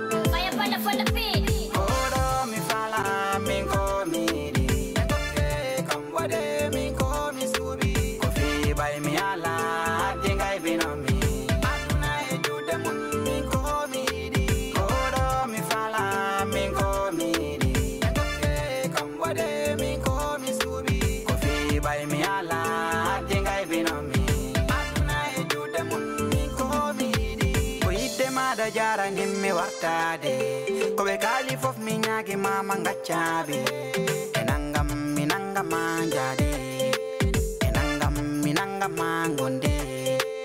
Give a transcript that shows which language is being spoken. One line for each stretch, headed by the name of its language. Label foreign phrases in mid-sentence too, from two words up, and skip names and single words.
English: Fire panda for the beat.
Fula: Oro mi fala, mi ko mi di. Ke kam wade, mi ko mi subi. Ko fi bay mi ala, dingai binomi. Aduna e jude mun, mi ko mi di. Oro mi fala, mi ko mi di. Ke kam wade, mi ko mi subi. Ko fi bay mi ala, dingai binomi. Aduna e jude mun, mi ko mi di. Ko yidde ma da jara, nimmi wartade. Ko be kali fof mi nyaagi mama ngaccabe. E nangam, mi nangam ma njaade. E nangam, mi nangam ma ngonde.